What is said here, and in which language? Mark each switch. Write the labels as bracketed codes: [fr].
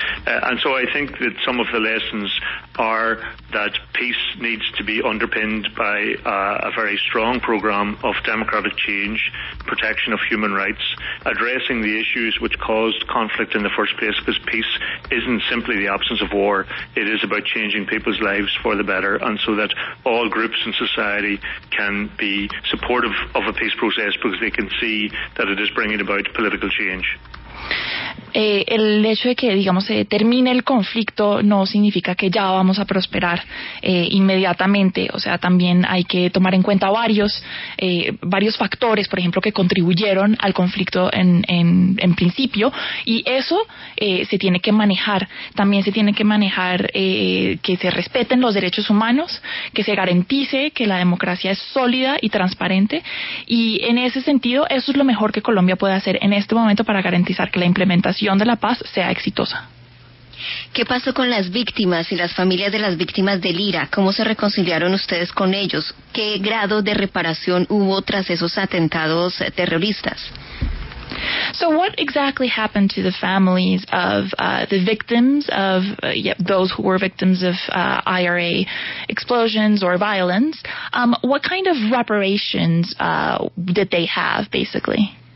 [en] And so I think that some of the lessons are that peace needs to be underpinned by a very strong program of democratic change, protection of human rights, addressing the issues which caused conflict in the first place, because peace isn't simply the absence of war, it is about changing people's lives for the better, and so that all groups in society can be supportive of a peace process because they can see that it is bringing about political change. [es] El hecho de que, digamos, se termine el conflicto no significa que ya vamos a prosperar inmediatamente. O sea, también hay que tomar en cuenta varios factores, por ejemplo, que contribuyeron al conflicto en principio, y eso se tiene que manejar. También se tiene que manejar que se respeten los derechos humanos, que se garantice que la democracia es sólida y transparente, y en ese sentido eso es lo mejor que Colombia puede hacer en este momento para garantizar que la implementación de la paz sea exitosa. ¿Qué pasó con las víctimas y las familias de las víctimas del IRA? ¿Cómo se reconciliaron ustedes con ellos? ¿Qué grado de reparación hubo tras esos atentados terroristas? [en] So what exactly happened to the families of the victims of those who were victims of IRA explosions or violence? What kind of reparations did they have, basically?